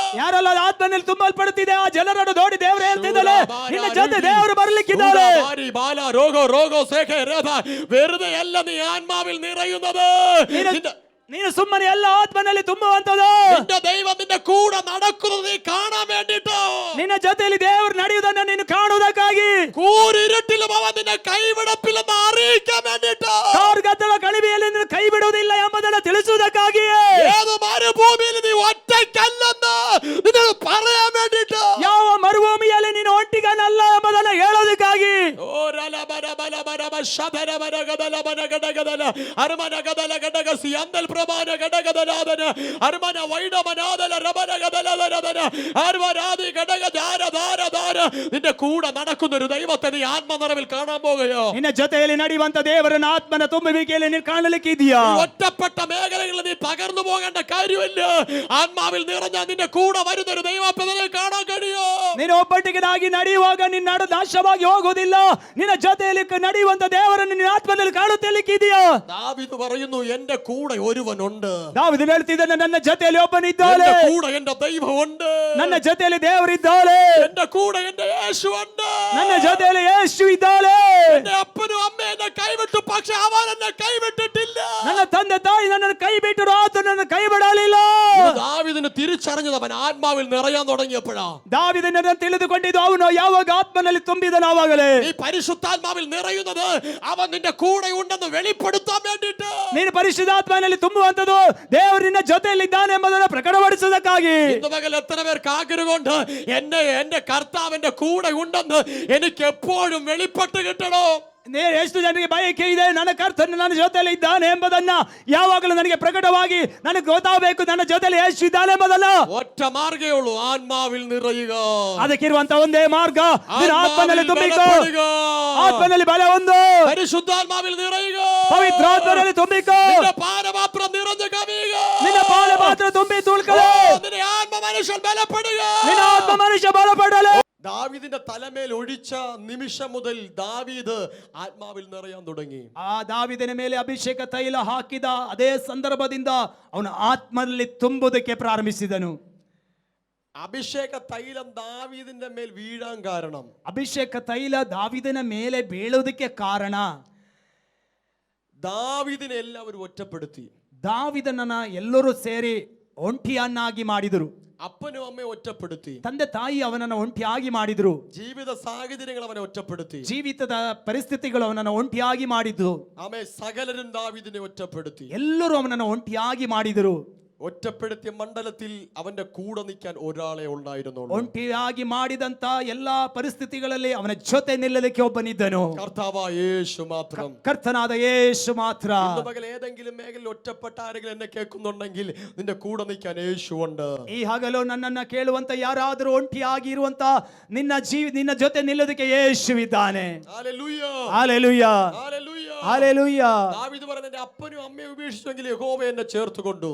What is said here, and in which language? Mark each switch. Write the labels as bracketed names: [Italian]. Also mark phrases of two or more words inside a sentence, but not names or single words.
[Kannada] ಯಾರೆಲ್ಲ ಆತ್ಮನಲ್ಲಿ ತುಂಬಲ್ಪಡುತ್ತಿದೆ ಆ ಜನರನ್ನು ನೋಡಿ ದೇವರು ಹೇಳ್ತಿದ್ದಾನೆ ನಿನ್ನ ಜೊತೆ ದೇವರು ಬರಲಿಕ್ಕಿದ್ದಾನೆ. [Malayalam] വെറുതെ അല്ല നീ ആത്മാവിൽ നിറയുന്നത്. [Kannada] ನೀನು ಸುಮ್ಮನೆ ಎಲ್ಲ ಆತ್ಮನಲ್ಲಿ ತುಂಬುವಂತದ್ದು. [Malayalam] നിന്റെ ദൈവം നിന്റെ കൂടെ നടക്കുന്നത് നീ കാണാൻ വേണ്ടിട്ടോ. [Kannada] ನಿನ್ನ ಜೊತೆಯಲ್ಲಿ ದೇವರು ನಡೆಯುವುದನ್ನು ನೀನು ಕಾಣುವುದಕ್ಕಾಗಿ. [Malayalam] കൂരിരുട്ടിലും അവൻ നിന്നെ കൈവിടപ്പില്ലെന്ന് അറിയിക്കാൻ വേണ്ടിട്ടോ. [Kannada] ಕಾರ್ಗತ್ತಲ ಕಣಿವೆಯಲ್ಲಿ ನೀನು ಕೈ ಬಿಡುವುದಿಲ್ಲ ಎಂಬುದನ್ನು ತಿಳಿಸುವುದಕ್ಕಾಗಿ. [Malayalam] ഏത് മരുഭൂമിയിൽ നീ ഒറ്റയ്ക്കല്ലെന്ന് നിന്നോട് പറയാൻ വേണ്ടിട്ടോ. [Kannada] ಯಾವ ಮರುಭೂಮಿಯಲ್ಲಿ ನೀನು ಒಟ್ಟಿಗನಲ್ಲ ಎಂಬುದನ್ನು ಹೇಳೋದಕ್ಕಾಗಿ. [Malayalam] നിന്റെ കൂടെ നടക്കുന്ന ഒരു ദൈവത്തെ നീ ആത്മനിറവിൽ കാണാൻ പോകുകയോ? [Kannada] ನಿನ್ನ ജೊತೆಯಲ್ಲಿ ನಡೆಯುವಂತ ದೇವರನ್ನ ಆತ್ಮನ ತುಂಬುವಿಕೆಯಲ್ಲಿ ನೀನು ಕಾಣಲಿಕ್ಕಿದೆಯಾ? [Malayalam] ഒറ്റപ്പെട്ട മേഖലകളിൽ നീ തകർന്നു പോകേണ്ട കാര്യമില്ല. ആത്മാവിൽ നിറഞ്ഞ നിന്റെ കൂടെ വരുന്ന ഒരു ദൈവത്തെ കാണാൻ കഴിയോ? [Kannada] ನೀನು ಒಬ್ಬಟ್ಟಿಗೆದಾಗಿ ನಡೆಯುವಾಗ ನಿನ್ನ ನಾಡು ನಾಶವಾಗಿ ಹೋಗುವುದಿಲ್ಲ. ನಿನ್ನ ಜೊತೆಯಲ್ಲಿ ನಡೆಯುವಂತ ದೇವರನ್ನು ನಿನ್ನ ಆತ್ಮದಲ್ಲಿ ಕಾಣುತ್ತಲಿಕ್ಕಿದೆಯಾ? [Malayalam] ദാവീദ് പറയുന്നു എന്റെ കൂടെ ഒരുവനുണ്ട്. [Kannada] ದಾವೀದನು ಹೇಳ್ತಿದ್ದಾನೆ ನನ್ನ ಜೊತೆಯಲ್ಲಿ ಒಬ್ಬನಿದ್ದಾನೆ. [Malayalam] എന്റെ കൂടെ എന്റെ ദൈവമുണ്ട്. [Kannada] ನನ್ನ ಜೊತೆಯಲ್ಲಿ ದೇವರಿದ್ದಾನೆ. [Malayalam] എന്റെ കൂടെ എന്റെ യേശു ഉണ്ട്. [Kannada] ನನ್ನ ಜೊತೆಯಲ್ಲಿ ಯೇಸು ಇದ್ದಾನೆ. [Malayalam] എന്റെ അപ്പനും അമ്മയും എന്നെ കൈവിട്ടു, പക്ഷെ അവൻ എന്നെ കൈവിട്ടിട്ടില്ല. [Kannada] ನನ್ನ ತಂದೆ ತಾಯಿ ನನ್ನನ್ನು ಕೈ ಬಿಟ್ಟರು, ಆತ ನನ್ನ ಕೈ ಬಿಡಲಿಲ್ಲ. [Malayalam] ദാവീദിന് തിരിച്ച തിരിച്ചറിഞ്ഞത് അവൻ ആത്മാവിൽ നിറയാൻ തുടങ്ങിയപ്പോഴാ. [Kannada] ದಾವೀದನನ್ನು ತಿಳಿದುಕೊಂಡಿದ್ದು ಅವನು ಯಾವಾಗ ಆತ್ಮನಲ್ಲಿ ತುಂಬಿದನಾವಾಗಲೇ. [Malayalam] നീ പരിശുദ്ധാത്മാവിൽ നിറയുന്നത് അവൻ നിന്റെ കൂടെ ഉണ്ടെന്ന് വെളിപ്പെടുത്താൻ വേണ്ടിയിട്ട്. [Kannada] ನೀನು ಪರಿಶುದ್ಧಾತ್ಮನಲ್ಲಿ ತುಂಬುವಂತದ್ದು ದೇವರು ನಿನ್ನ ಜೊತೆಯಲ್ಲಿದ್ದಾನೆ ಎಂಬುದನ್ನು ಪ್ರಕಟಪಡಿಸುವುದಕ್ಕಾಗಿ. [Malayalam] ഇന്ന് പകൽ എത്ര പേർക്ക് ആഗ്രഹമുണ്ട് എന്റെ കർത്താവിന്റെ കൂടെ ഉണ്ടെന്ന് എനിക്ക് എപ്പോഴും വെളിപ്പെട്ട് കിട്ടണം. [Kannada] ಎಷ್ಟು ಜನರಿಗೆ ಬಯಕೆ ಇದೆ, ನನ್ನ ಕರ್ತನು ನನ್ನ ಜೊತೆಯಲ್ಲಿ ಇದ್ದಾನೆ ಎಂಬುದನ್ನ ಯಾವಾಗಲೂ ನನಗೆ ಪ್ರಕಟವಾಗಿ ನನಗೆ ಗೊತ್ತಾಗಬೇಕು, ನನ್ನ ಜೊತೆಯಲ್ಲಿ ಯೇಸು ಇದ್ದಾನೆ ಎಂಬುದನ್ನ. [Malayalam] ഒറ്റ മാർഗ്ഗമേ ഉള്ളൂ, ആത്മാവിൽ നിറയുക. [Kannada] ಅದಕ್ಕಿರುವಂತ ಒಂದೇ ಮಾರ್ಗ, ಆತ್ಮನಲ್ಲಿ ತುಂಬಿಕೋ, ಆತ್ಮನಲ್ಲಿ ಬಲ ಹೊಂದು, [Malayalam] പരിശുദ്ധാത്മാവിൽ നിറയുക, [Kannada] ಪವಿತ್ರಾತ್ಮನಲ್ಲಿ ತುಂಬಿಕೋ, [Malayalam] നിന്റെ പാനപാത്രം നിറഞ്ഞു കവിയുക, [Kannada] ನಿನ್ನ ಪಾನಪಾತ್ರ ತುಂಬಿ ತುಳ್ಕಲು, [Malayalam] നിന്റെ ആത്മ മനുഷ്യൻ ബലപ്പെടുക, [Kannada] ನಿನ್ನ ಆತ್ಮ ಮನುಷ್ಯ ಬಲಪಡಲು. [Malayalam] ദാവീദിന്റെ തലമേൽ ഒഴിച്ച നിമിഷം മുതൽ ദാവീദ് ആത്മാവിൽ നിറയാൻ തുടങ്ങി. [Kannada] ಆ ದಾವೀದನ ಮೇಲೆ ಅಭಿಷೇಕ ತೈಲ ಹಾಕಿದ ಅದೇ ಸಂದರ್ಭದಿಂದ ಅವನು ಆತ್ಮನಲ್ಲಿ ತುಂಬುವುದಕ್ಕೆ ಪ್ರಾರಂಭಿಸಿದನು. [Malayalam] അഭിഷേക തൈലം ദാവീദിന്റെ മേൽ വീഴാൻ കാരണം, [Kannada] ಅಭಿಷೇಕ ತೈಲ ದಾವೀದನ ಮೇಲೆ ಬೀಳುವುದಕ್ಕೆ ಕಾರಣ, [Malayalam] ദാവീദിനെ എല്ലാവരും ഒറ്റപ്പെടുത്തി. [Kannada] ದಾವೀದನನ್ನ ಎಲ್ಲರೂ ಸೇರಿ ಒಂಟಿಯನ್ನಾಗಿ ಮಾಡಿದರು. [Malayalam] അപ്പനും അമ്മയും ഒറ്റപ്പെടുത്തി. [Kannada] ತಂದೆ ತಾಯಿ ಅವನನ್ನು ಒಂಟಿಯಾಗಿ ಮಾಡಿದ್ರು. [Malayalam] ജീവിത സാഹചര്യങ്ങൾ അവനെ ഒറ്റപ്പെടുത്തി. [Kannada] ಜೀವಿತದ ಪರಿಸ್ಥಿತಿಗಳು ಅವನನ್ನು ಒಂಟಿಯಾಗಿ ಮಾಡಿದ್ದು. [Malayalam] ആമേ സകലരും ദാവീദിനെ ഒറ്റപ്പെടുത്തി. [Kannada] ಎಲ್ಲರೂ ಅವನನ್ನು ಒಂಟಿಯಾಗಿ ಮಾಡಿದರು. [Malayalam] ഒറ്റപ്പെടുത്തിയ മണ്ഡലത്തിൽ അവന്റെ കൂടെ നിൽക്കാൻ ഒരാളെ ഉണ്ടായിരുന്നുള്ളൂ. [Kannada] ಒಂಟಿಯಾಗಿ ಮಾಡಿದಂತ ಎಲ್ಲಾ ಪರಿಸ್ಥಿತಿಗಳಲ್ಲಿ ಅವನ ಜೊತೆ ನಿಲ್ಲಲಿಕ್ಕೆ ಒಬ್ಬನಿದ್ದನು, [Malayalam] കർത്താവായ യേശു മാത്രം. [Kannada] ಕರ್ತನಾದ ಯೇಸು ಮಾತ್ರ. [Malayalam] ഇന്ന് പകൽ ഏതെങ്കിലും മേഖലയിൽ ഒറ്റപ്പെട്ട ആരെങ്കിലും എന്നെ കേൾക്കുന്നുണ്ടെങ്കിൽ നിന്റെ കൂടെ നിൽക്കാൻ യേശു ഉണ്ട്. [Kannada] ಈ ಹಗಲು ನನ್ನನ್ನ ಕೇಳುವಂತ ಯಾರಾದರೂ ಒಂಟಿಯಾಗಿ ಇರುವಂತ ನಿನ್ನ ಜೊತೆ ನಿಲ್ಲೋದಕ್ಕೆ ಯೇಸುವಿದ್ದಾನೆ. [Malayalam] ഹല്ലേലൂയ, [Kannada] ಹಲ್ಲೆಲೂಯ, [Malayalam] ഹല്ലേലൂയ, [Kannada] ಹಲ್ಲೆಲೂಯ. [Malayalam] ദാവീദ് പറഞ്ഞു, എന്റെ അപ്പനും അമ്മയും ഉപേക്ഷിച്ചെങ്കിൽ യഹോവ എന്നെ ചേർത്തുകൊണ്ടു.